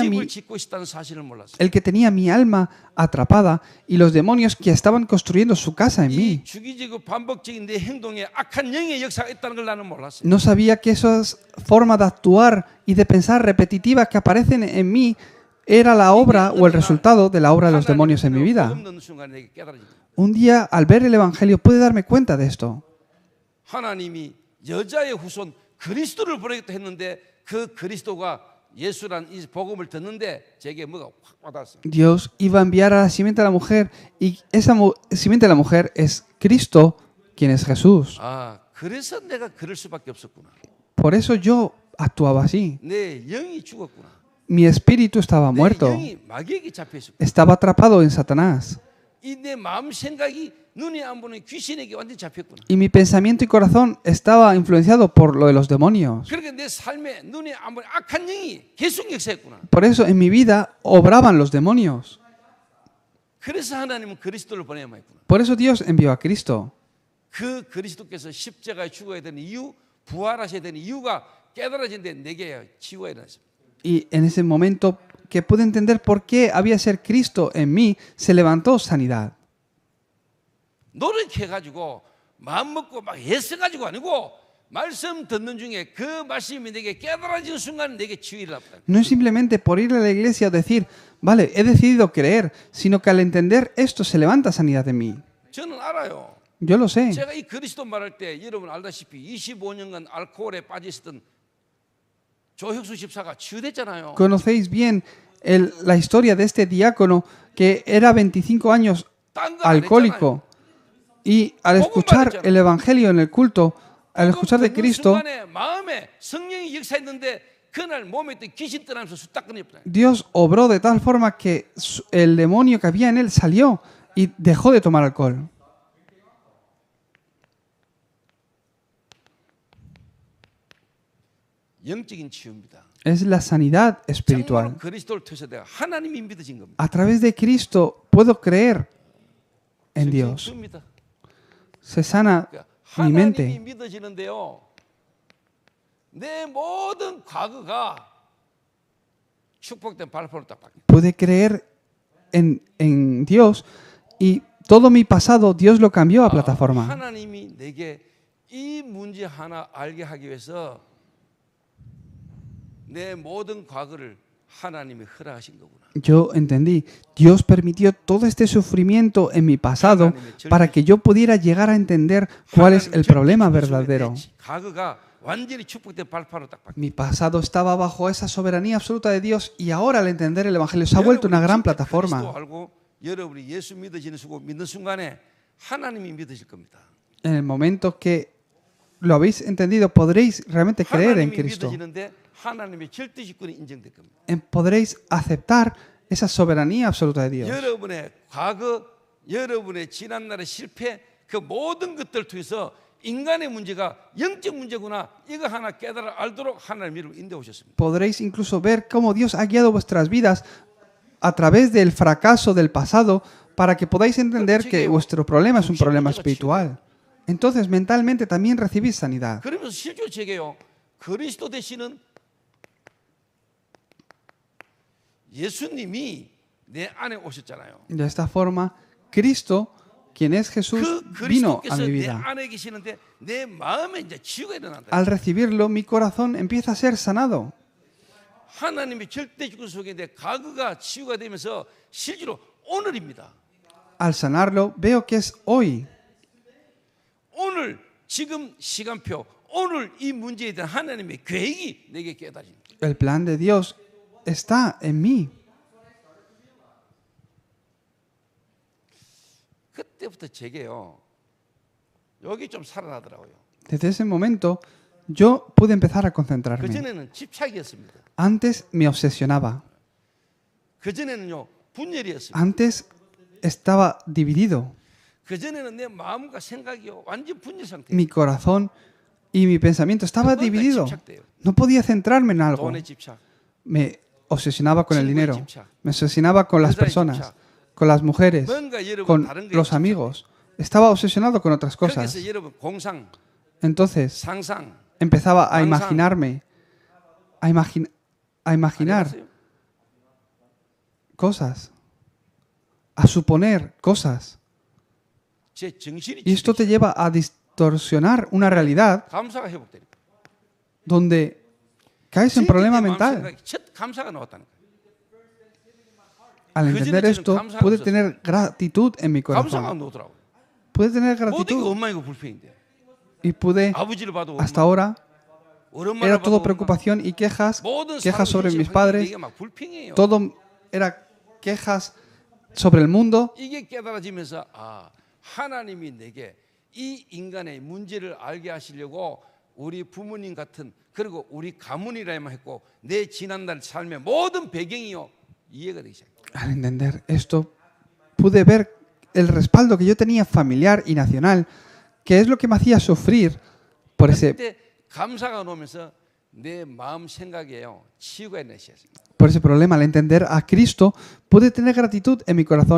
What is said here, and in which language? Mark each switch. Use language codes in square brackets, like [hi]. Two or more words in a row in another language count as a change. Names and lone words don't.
[ko] 집을 mi- 짓고 있다는 사실을 몰랐어요. [es] el que tenía mi alma atrapada y los demonios que estaban construyendo su casa en [ko] 이 [es] mí. [ko] 주기적이고 반복적인 내 행동에 악한 영의 역사가 있다는 걸 나는 몰랐어요. [es] No sabía que esas formas de actuar y de pensar repetitivas que aparecen en mí era la obra o el resultado de la obra de los demonios en mi vida. [ko] 복음 듣는 순간에 내게 깨달아집니다. [es] Un día, al ver el Evangelio, pude darme cuenta de esto. [ko] 하나님이 여자의 후손 그리스도를 보내겠다 했는데 그 그리스도가 예수란 이 복음을 듣는데 제게 뭐가 확 와닿았어요. [es] Dios iba a enviar a la simiente de la mujer y esa simiente de la mujer es Cristo, quien es Jesús. [ko] 아, 그래서 내가 그럴 수밖에 없었구나. [es] Por eso yo actuaba así. [ko] 내 영이 죽었구나. [es] Mi espíritu estaba [ko] 내 [es] muerto. [ko] 영이 마귀에게 잡혀 있었구나. [es] Estaba atrapado en Satanás. [ko] 이 내 마음 생각이 눈에 안 보는 귀신에게 완전히 잡혔구나. [es] Y mi pensamiento y corazón estaba influenciado por lo de los demonios. [ko] 그러니까 내 삶에 눈에 안 보는 악한 영이 계속 역사했구나. [es] Por eso en mi vida obraban los demonios. [ko] 그래서 하나님은 그리스도를 보내야만 했구나. [es] Por eso Dios envió a Cristo. [ko] 그 그리스도께서 십자가에 죽어야 되는 이유, 부활하셔야 되는 이유가 깨달아진데 내게 치유가 일어났습니다. [es] Y en ese momento que pude entender por qué había de ser Cristo en mí, se levantó sanidad. [ko] 노력해가지고 마음 먹고 막 애써가지고 아니고 말씀 듣는 중에 그 말씀이 내게 깨달아지는 순간 내게 치유 일어납니다. [es] No es simplemente por ir a la iglesia o decir, vale, he decidido creer, sino que al entender esto se levanta sanidad en mí. [ko] 저는 알아요. [es] Yo lo sé. [ko] 제가 이 그리스도 말할 때 여러분 알다시피 25년간 알코올에 빠져 있었던 조혁수 집사가 치유됐잖아요. [es] Conocéis bien la historia de este diácono que era 25 años [ko] 딴 거 안 했잖아요. [es] alcohólico y al escuchar el Evangelio en el culto, al escuchar de Cristo, [ko] 순간에 마음에 성령이 역사했는데 그날 몸에 있던 귀신 떠나면서 쑥딱 끊었다. [es] Dios obró de tal forma que el demonio que había en él salió y dejó de tomar alcohol. [ko] 영적인 치유입니다. [es] Es la sanidad espiritual. [ko] 정말로 그리스도를 통해서 내가 하나님이 믿어진 겁니다. [es] A través de Cristo puedo creer en Dios. [ko] 치유입니다. [es] Se sana [ko] 그러니까 [es] mi [ko] 하나님이 [es] mente. [ko] 믿어지는데요. 내 모든 과거가 축복된 발표로 딱 바뀌어요. [es] Pude creer en Dios y todo mi pasado Dios lo cambió a plataforma. [ko] 하나님이 내게 이 문제 하나 알게 하기 위해서 내 모든 과거를 하나님이 허락하신 거구나. [es] Yo entendí, Dios permitió todo este sufrimiento en mi pasado para que yo pudiera llegar a entender cuál es el problema verdadero. [ko] 과거가 완전히 축복된 발판으로 딱 바뀌었어요. [es] Mi pasado estaba bajo esa soberanía absoluta de Dios y ahora al entender el Evangelio se ha vuelto una gran [ko] 그리스도 [es] plataforma. [ko] 알고 여러분이 예수 믿어지는 믿는 순간에 하나님이 믿으실 겁니다. [es] En el momento que lo habéis entendido, podréis realmente creer en [ko] 하나님이 [es] Cristo. [ko] 믿어지는데 하나님의 절대 주권이 인정될 겁니다. [es] Podréis aceptar esa soberanía absoluta de Dios. [ko] 여러분의 과거, 여러분의 지난날의 실패, 그 모든 것들을 통해서 인간의 문제가 영적 문제구나, 이거 하나 깨달아 알도록 하나님을 인도해 오셨습니다. [es] Podréis incluso ver cómo Dios ha guiado vuestras vidas a través del fracaso del pasado para que podáis entender que vuestro problema es un problema espiritual. Entonces mentalmente también recibís sanidad. [ko] 그러면서 실제로 제게요, 그리스도 되시는 예수님이 내 안에 오셨잖아요. [es] De esta forma, Cristo, quien es Jesús, [ko] 그 [es] vino a [ko] 그리스도께서 [es] mi [ko] 내 [es] vida. [ko] 안에 계시는데 내 마음에 이제 치유가 일어난다. [es] Al recibirlo, mi corazón empieza a ser sanado. [ko] 하나님의 절대 주권 속에 내 과거가 치유가 되면서 실제로 오늘입니다. [es] Al sanarlo, veo que es hoy. [ko] 오늘 지금 시간표, 오늘 이 문제에 대한 하나님의 계획이 내게 깨달입니다. [es] El plan de Dios está en mí. [ko] 그때부터 제게요, 여기 좀 살아나더라고요. [es] Desde ese momento, yo pude empezar a concentrarme. [ko] 그전에는 집착이었습니다. [es] Antes me obsesionaba. [ko] 그전에는요, 분열이었습니다. [es] Antes estaba dividido. [ko] 그전에는 내 마음과 생각이요, 완전 분열 상태. [es] Mi corazón y mi pensamiento estaba dividido. No podía centrarme en algo. [ko] 돈에 집착, [es] Me obsesionaba con el [ko] 친구에 [es] dinero. [ko] 집착, [es] Me obsesionaba con las [ko] 여자에 [es] personas, [ko] 집착. [es] con las mujeres, [ko] 뭔가 여러분 [es] con [ko] 다른 거에 [es] los [ko] 집착. [es] amigos. Estaba obsesionado con otras cosas. [ko] 거기서 여러분 공상, [es] Entonces [ko] 상상, [es] empezaba a [ko] 상상. [es] imaginarme, a imaginar [ko] 아세요? [es] cosas, a suponer cosas. [ko] 제 정신이 [es] Y esto te lleva a distorsionar una realidad [ko] 감사가 회복되니까. [es] donde caes en problema mental. [ko] 첫 감사가 나왔다는 거예요. [es] Al entender esto, pude tener gratitud en mi [ko] 감사가 [es] corazón. [ko] 나오더라고. [es] Pude tener [ko] 모든 게 [es] gratitud [ko] 원망이고 불평인데. [es] y pude, [ko] 아버지를 봐도 [es] hasta [ko] 원망, [es] ahora, [ko] 어른마를 [es] era [ko] 봐도 [es] todo [ko] 원망. [es] preocupación y quejas, [ko] 모든 [es] quejas sobre [ko] 사람의 [es] mis [ko] 현실 [es] padres, [ko] 환경이 막 불평이에요. [es] todo era quejas sobre el mundo. [ko] 이게 깨달아지면서 하나님이 내게 이 인간의 문제를 알게 하시려고 우리 부모님 같은, 그리고 우리 가문이라만 했고 내 지난날 삶의 모든 배경이요 이해가 되기 시작해요. [es] Al entender esto, pude ver el respaldo que yo tenía familiar y nacional, que es lo que me hacía sufrir por ese [ko] 그때 감사가 나오면서 내 마음 생각에요 치유가 있는 시작입니다. [es] problema. Al entender a Cristo, pude tener gratitud en mi corazón.